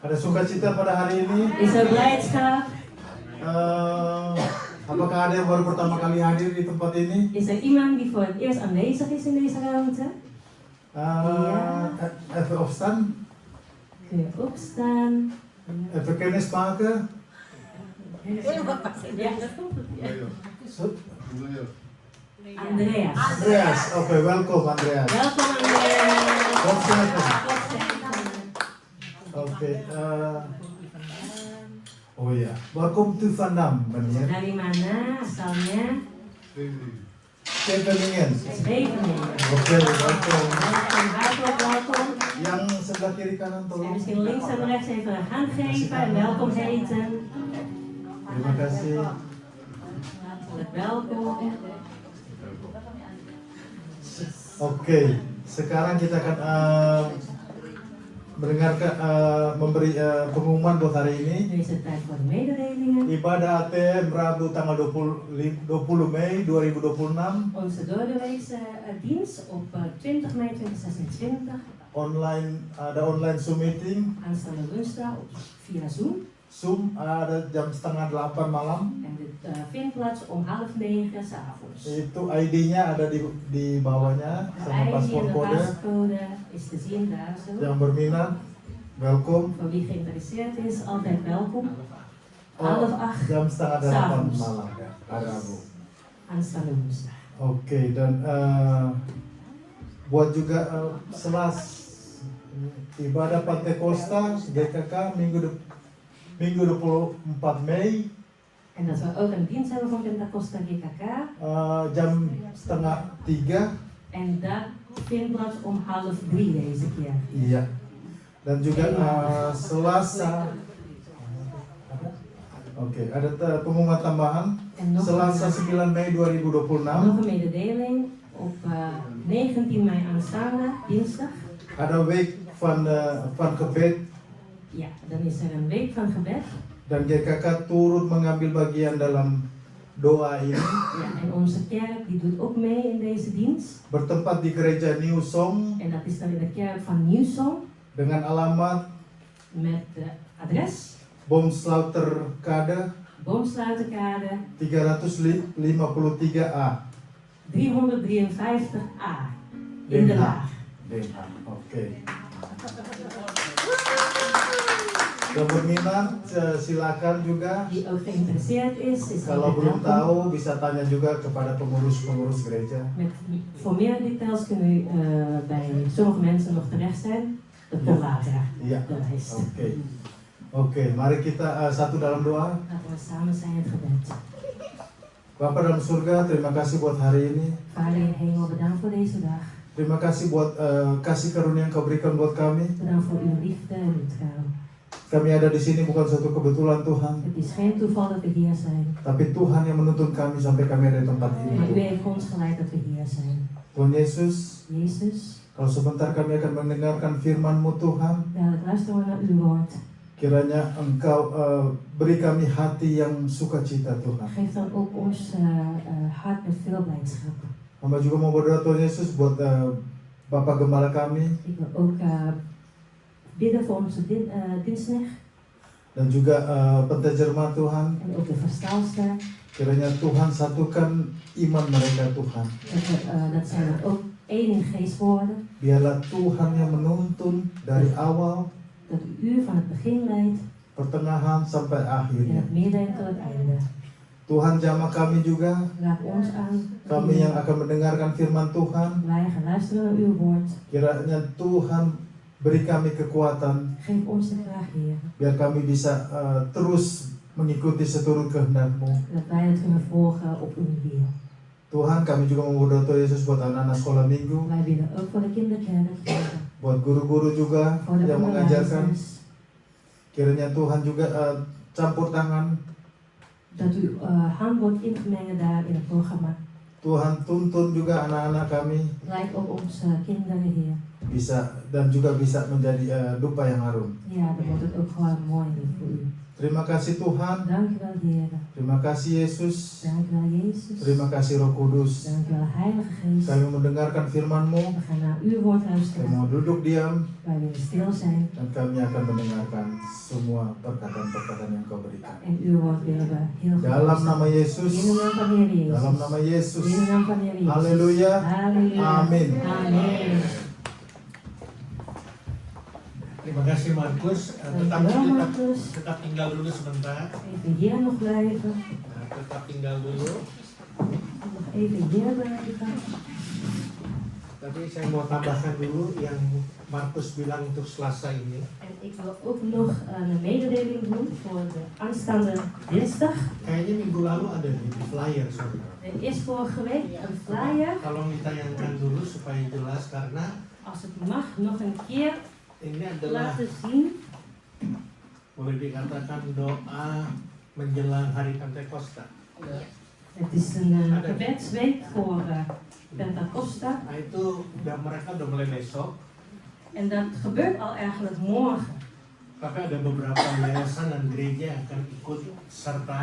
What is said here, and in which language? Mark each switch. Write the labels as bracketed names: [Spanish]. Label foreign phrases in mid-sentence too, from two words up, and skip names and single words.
[Indonesian] Ada sukacita pada hari ini? [Dutch] Is er blijdschap? [Indonesian] Apakah ada yang baru pertama kali hadir di tempat ini? [Dutch] Is er iemand die voor het eerst aanwezig is in deze ruimte? Even opstaan. Kun je opstaan? Even kennis maken. Ja, dat komt. Ja. Andreas. Andreas, oké, welkom Andreas. Welkom Andreas. God zegen. God zegen. Oké, oh ya, welkom to Vietnam, meneer. [Indonesian] Dari mana asalnya? Scheveningen. Scheveningen. [Dutch] Oké, welkom. Welkom, welkom. [Indonesian] Yang sebelah kiri kanan [Dutch] En [Indonesian] tolong. [Dutch] misschien links en rechts even een hand geven en welkom heten. [Indonesian] Terima kasih. [Dutch] Hartelijk welkom. [Indonesian] Oke, sekarang kita akan mendengarkan memberi pengumuman buat hari ini. [Dutch] Nu is het tijd voor de mededelingen. [Indonesian] Ibadah ATM Rabu tanggal 20 Mei 2026 [Dutch] Onze doordeweekse dienst op 20 mei 2026. [Indonesian] online, ada online Zoom meeting. [Dutch] Aanstaande woensdag via Zoom. [Indonesian] Zoom ada jam setengah 8 malam. [Dutch] En dit vindt plaats om 8:30 s'avonds. [Indonesian] Itu ID-nya ada di bawahnya [Dutch] De [Indonesian] sama ID paspor [Dutch] en de [Indonesian] kode. [Dutch] pascode is te zien daar zo. [Indonesian] Yang berminat, [Dutch] welkom. Voor wie geïnteresseerd is, altijd welkom. 7:30 [Indonesian] Jam setengah 8 [Dutch] s'avonds. [Indonesian] malam ya, hari Rabu. [Dutch] Aanstaande woensdag. [Indonesian] Oke, dan buat juga selas ibadah Pantekosta GKK minggu 24 Mei [Dutch] En dat we ook een dienst hebben van Pentacosta GKK. [Indonesian] jam setengah 3. [Dutch] En dat vindt plaats om 2:30 deze keer. [Indonesian] Iya. Dan juga Selasa. Oke, ada pengumuman tambahan. [Dutch] En nog [Indonesian] Selasa 9 Mei 2026 [Dutch] nog een mededeling. Op 19 mei aanstaande, dinsdag. ada week van gebed Ja, dan is er een week van gebed. [Indonesian] dan GKK turut mengambil bagian dalam doa ini. [Dutch] Ja, en onze kerk die doet ook mee in deze dienst. [Indonesian] Bertempat di gereja New Song [Dutch] En dat is dan in de kerk van Nieuwsong. [Indonesian] dengan alamat [Dutch] Met adres Boomsluiterkade Boomsluiterkade 353A 353A in Den Haag. Den Haag. Oke. [Indonesian] Yang berminat silakan juga. [Dutch] Die ook geïnteresseerd is [Indonesian] Kalau [Dutch] altijd [Indonesian] belum [Dutch] welkom. [Indonesian] tahu bisa tanya juga kepada pengurus-pengurus gereja. [Dutch] Voor meer details kunnen u bij sommige mensen nog terecht zijn. De Polwater. [Indonesian] Iya. [Dutch] De lijst. [Indonesian] Oke, mari kita satu dalam doa. [Dutch] Laten we samen zijn in het gebed. [Indonesian] Bapa dalam surga, terima kasih buat hari ini. [Dutch] Vader in de hemel, bedankt voor deze dag. [Indonesian] Terima kasih buat kasih karunia yang kau berikan buat kami. [Dutch] Bedankt voor uw liefde en uw trouw. [Indonesian] Kami ada di sini bukan suatu kebetulan Tuhan, [Dutch] Het is geen toeval dat we hier zijn. [Indonesian] tapi Tuhan yang menuntun kami sampai kami ada di tempat [Dutch] Maar u [Indonesian] ini. [Dutch] heeft ons geleid dat we hier zijn. [Indonesian] Tuhan Yesus, [Dutch] Jezus, [Indonesian] kalau sebentar kami akan mendengarkan firman-Mu Tuhan, [Dutch] dadelijk luisteren we naar uw woord. [Indonesian] kiranya Engkau beri kami hati yang sukacita Tuhan. [Dutch] Geef dan ook ons hart met veel blijdschap. [Indonesian] Hamba juga mau berdoa Tuhan Yesus buat Bapak Gembala kami [Dutch] Ik wil ook bidden voor onze dinsdag [Indonesian] dan juga penterjemah Tuhan. [Dutch] en ook de verstaalster. [Indonesian] Kiranya Tuhan satukan iman mereka Tuhan. [Dutch] Dat zij dan ook één in geest worden. [Indonesian] Biarlah Tuhan yang menuntun dari awal, [Dutch] Dat u van het begin leidt [Indonesian] pertengahan sampai [Dutch] en [Indonesian] akhirnya. [Dutch] het midden en tot het einde. [Indonesian] Tuhan jamah kami juga, [Dutch] Raak ons aan. [Indonesian] kami yang akan mendengarkan firman Tuhan. [Dutch] Wij gaan luisteren naar uw woord. [Indonesian] Kiranya Tuhan beri kami kekuatan [Dutch] Geef ons de kracht, Heer. [Indonesian] biar kami bisa terus mengikuti seturut kehendak-Mu. [Dutch] Dat wij het kunnen volgen op uw wil. [Indonesian] Tuhan, kami juga mau berdoa Tuhan Yesus buat anak-anak sekolah minggu, [Dutch] Wij bidden ook voor de kinderkerk, [Indonesian] buat guru-guru juga [Dutch] voor de [Indonesian] yang mengajarkan. [Dutch] onderwijzers. [Indonesian] Kiranya Tuhan juga campur tangan. [Dutch] Dat uw hand wordt ingemengen daar in het programma. [Indonesian] Tuhan tuntun juga anak-anak kami. [Dutch] Leid ook onze kinderen, Heer. [Indonesian] bisa dan juga bisa menjadi dupa yang harum. [Dutch] Ja, dan wordt het ook gewoon mooi voor u. [Indonesian] Terima kasih Tuhan, [Dutch] Dank u wel, Heer. [Indonesian] terima kasih Yesus, [Dutch] Dank u wel, Jezus. [Indonesian] terima kasih Roh Kudus. [Dutch] Dank u wel, Heilige Geest. [Indonesian] Kami mendengarkan firman-Mu, [Dutch] We gaan naar uw woord [Indonesian] kami [Dutch] luisteren. [Indonesian] mau duduk diam, [Dutch] Wij willen stil zijn. [Indonesian] dan kami akan mendengarkan semua perkataan-perkataan yang Kau berikan. [Dutch] En uw woord willen we heel goed [Indonesian] Dalam [Dutch] luisteren. [Indonesian] nama Yesus, [Dutch] In de naam van Heer Jezus. [Indonesian] dalam nama Yesus. [Dutch] In de naam van Heer Jezus. [Indonesian] Haleluya. [Dutch] Halleluja. [Indonesian] Amin. [Dutch] Amen. [Indonesian] Terima kasih Markus. [Dutch] Dankjewel, Marcus. [Indonesian] Tetap tinggal dulu sebentar. [Dutch] Even hier nog blijven. [Indonesian] Tetap tinggal dulu. [Dutch] Nog even hier blijven. [Indonesian] Tapi saya mau tambahkan dulu yang Markus bilang untuk Selasa ini. [Dutch] En ik wil ook nog een mededeling doen voor de aanstaande dinsdag. [Indonesian] Kayaknya minggu lalu ada di flyer, saudara. [Dutch] Er is vorige week een flyer. [Indonesian] Tolong ditayangkan dulu supaya jelas karena [Dutch] Als het mag, nog een keer [Indonesian] ini adalah [Dutch] laten zien. [Indonesian] boleh dikatakan doa menjelang hari Pentakosta. [Dutch] Het is een gebedsweek voor Pentakosta. [Indonesian] Nah itu mereka udah mulai besok. [Dutch] En dat gebeurt al eigenlijk morgen. [Indonesian] Tapi ada beberapa yayasan dan gereja yang akan ikut serta.